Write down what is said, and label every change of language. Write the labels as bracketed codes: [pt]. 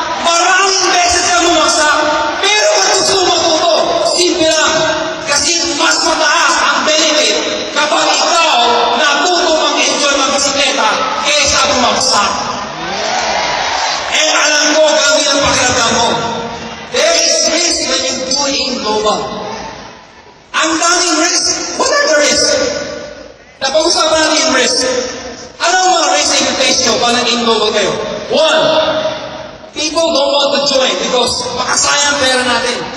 [tl] Maraming beses ka bumagsak. Pero kung gusto mo matuto, simple lang. Kasi mas mataas ang benefit kapag ikaw natuto mag-enjoy mag-bisikleta kaysa bumagsak. Eh, alam ko, gawin ang pakiramdam mo. [en] There is risk when you do it in global. [tl] Ang daming risk. [en] What are the risk? [tl] Napag-usapan natin yung risk. Anong mga risk na i-face nyo pag nag-in global kayo? [en] One, people don't want to join because [tl] makasayang pera natin.